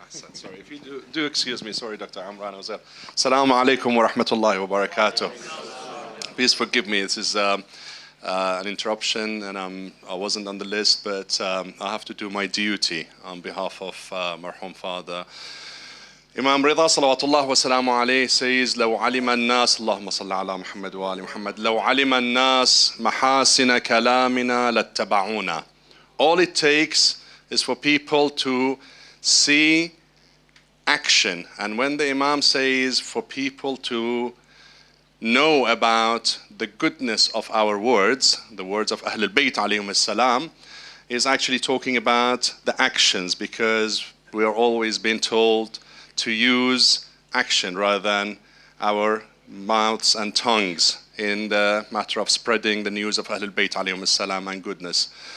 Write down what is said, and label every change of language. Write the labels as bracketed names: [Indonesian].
[English] Sorry, if you do excuse me, sorry, Dr. Imran. Assalamu alaikum wa rahmatullahi wa barakatuh. Please forgive me, this is an interruption, and I wasn't on the list, but I have to do my duty on behalf of Marhum Father. Imam Rida salawatullah wa salamu alayhi says, [Arabic] لو علم الناس اللهم صل على محمد وآل محمد لو علم الناس محاسن كلامنا لاتبعونا. [English] All it takes is for people to see action. And when the Imam says for people to know about the goodness of our words, the words of Ahlul Bayt alayhim as-salam, is actually talking about the actions, because we are always being told to use action rather than our mouths and tongues in the matter of spreading the news of Ahlul Bayt alayhim as-salam and goodness.